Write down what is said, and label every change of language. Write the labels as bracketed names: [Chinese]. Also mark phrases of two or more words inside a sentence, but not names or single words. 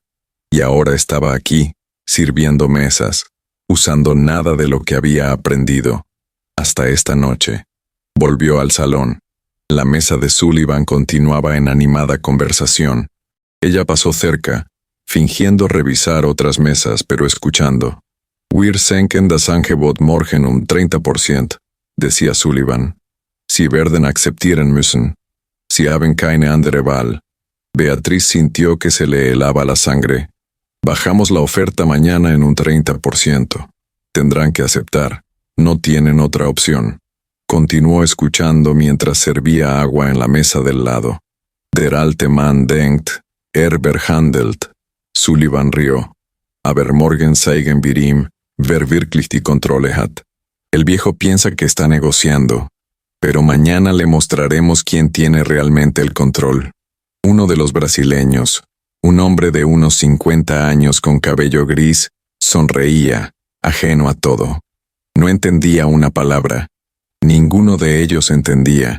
[Spanish] Y ahora estaba aquí, sirviendo mesas, usando nada de lo que había aprendido. Hasta esta noche. Volvió al salón. La mesa de Sullivan continuaba en animada conversación. Ella pasó cerca, fingiendo revisar otras mesas pero escuchando. [German] Wir senken das Angebot morgen 30%, decía Sullivan. Sie werden akzeptieren müssen. Sie haben keine andere Wahl. [Spanish] Beatriz sintió que se le helaba la sangre. Bajamos la oferta mañana en 30%. Tendrán que aceptar. No tienen otra opción. Continuó escuchando mientras servía agua en la mesa del lado. [German] Der alte Mann denkt, verhandelt. [Spanish] Sullivan rió. [German] Aber morgen zeigen wir ihm, wer wirklich die Kontrolle hat. [Spanish] El viejo piensa que está negociando, pero mañana le mostraremos quién tiene realmente el control. Uno de los brasileños, un hombre de unos 50 años con cabello gris, sonreía, ajeno a todo. No entendía una palabra. Ninguno de ellos entendía.